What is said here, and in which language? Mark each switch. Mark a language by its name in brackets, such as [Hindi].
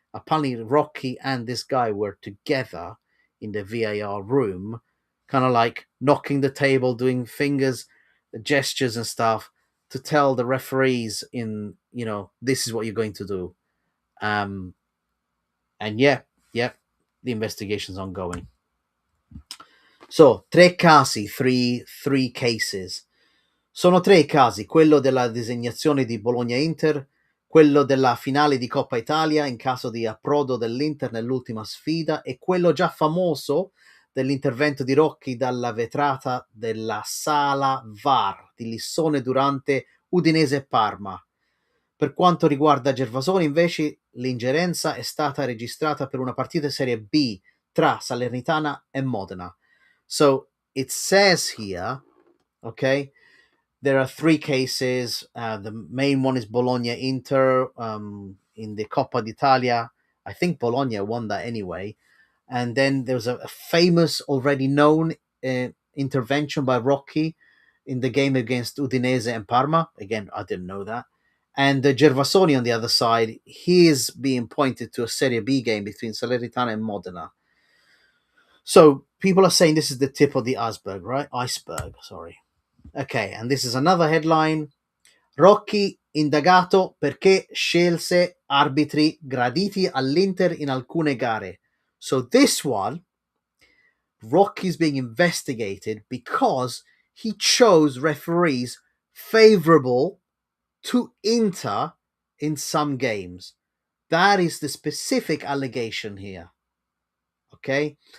[English] Apparently Rocky and this guy were together in the VAR room, kind of like knocking the table, doing fingers, gestures and stuff to tell the referees this is what you're going to do. And the investigation's ongoing. So, three cases. [Italian] Sono tre i casi, quello della designazione di Bologna-Inter, quello della finale di Coppa Italia in caso di approdo dell'Inter nell'ultima sfida e quello già famoso dell'intervento di Rocchi dalla vetrata della sala VAR di Lissone durante Udinese-Parma. Per quanto riguarda Gervasoni, invece, l'ingerenza è stata registrata per una partita Serie B tra Salernitana e Modena. [English] So, it says here, okay, there are three cases. The main one is Bologna-Inter in the Coppa d'Italia. I think Bologna won that anyway. And then there was a famous, already known intervention by Rocky in the game against Udinese and Parma. Again, I didn't know that. And Gervasoni on the other side, he is being pointed to a Serie B game between Salernitana and Modena. So people are saying this is the tip of the iceberg, right? Iceberg, sorry. Okay, and this is another headline. [Italian] Rocchi indagato perché scelse arbitri graditi all'Inter in alcune gare. [English] So this one, Rocchi's being investigated because he chose referees favorable to Inter in some games. That is the specific allegation here. Okay?